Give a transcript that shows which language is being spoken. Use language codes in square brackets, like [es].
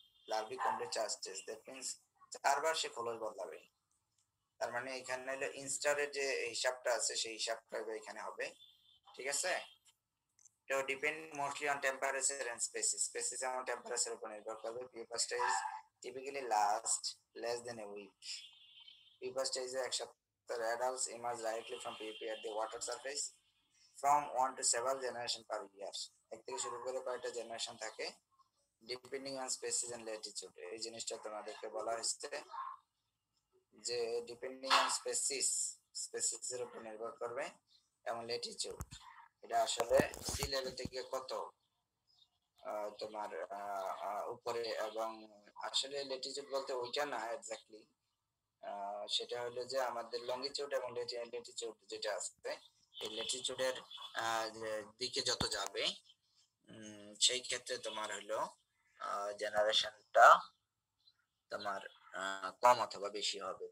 [bn] লার্ভি complete 4 stage, [en] that means [bn] 4 বার সে খোলস বদলাবে। তার মানে এখানে হলো ইনস্টারের যে হিসাবটা আছে সেই হিসাবটা এখানে হবে। ঠিক আছে, তো depend mostly on temperature and species এবং টেম্পারেচার উপর নির্ভর করবে। Pupa stage typically last [en] less than a week. Pupa stage is the adults emerge directly from pupae at the water surface from 1 to several generation per year. [bn] এক থেকে শুরু করে কয়টা generation থাকে depending on species and Latitude. এই জিনিসটা তোমাদেরকে বলা হয়েছে যে ডিপেন্ডিং অন স্পেসিসের উপর নির্ভর করবে এবং ল্যাটিটিউড। এটা আসলে সি লেভেল থেকে কত তোমার উপরে, এবং আসলে ল্যাটিটিউড বলতে ওইটা না এক্স্যাক্টলি, সেটা হলো যে আমাদের লঙ্গিটিউড এবং ল্যাটিটিউড যেটা আছে, এই ল্যাটিটিউডের দিকে যত যাবে সেই ক্ষেত্রে তোমার হলো জেনারেশনটা তোমার কম অথবা বেশি হবে।